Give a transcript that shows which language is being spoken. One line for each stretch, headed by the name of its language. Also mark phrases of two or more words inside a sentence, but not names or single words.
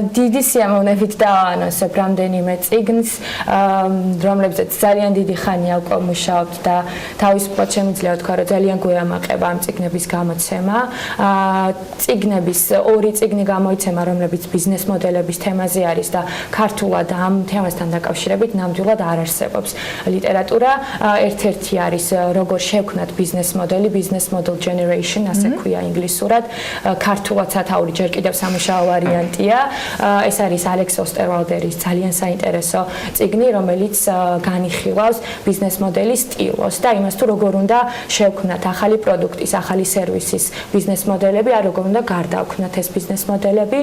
Georgian: დიდი სიამოვნებით დავაანონსებ რამდენიმე წიგნს, რომლებზეც ძალიან დიდი ხანია უკვე მუშაობთ და თავისუფლად შემიძლია ვთქვა, რომ ძალიან გვეამაყება ამ წიგნების გამოცემა. წიგნების ორი წიგნი გამოიცემა, რომლებიც ბიზნეს მოდელების თემაზე არის და ქართულად ამ თემასთან დაკავშირებით ნამდვილად არ არსებობს ლიტერატურა. ერთ-ერთი არის როგორ შევქმნათ ბიზნეს მოდელი, business model generation, ასე ქვია ინგლისურად. ქართულად სათაური ჯერ კიდევ სამუშაო ვარიანტია. ეს არის ალექს ოსტერვალდერის ძალიან საინტერესო წიგნი, რომელიც განიხილავს ბიზნეს მოდელის სტილოს და იმას თუ როგორ უნდა შევქმნათ ახალი პროდუქტის, ახალი სერვისის ბიზნეს მოდელები, ან როგორ უნდა გარდავქმნათ ეს ბიზნეს მოდელები.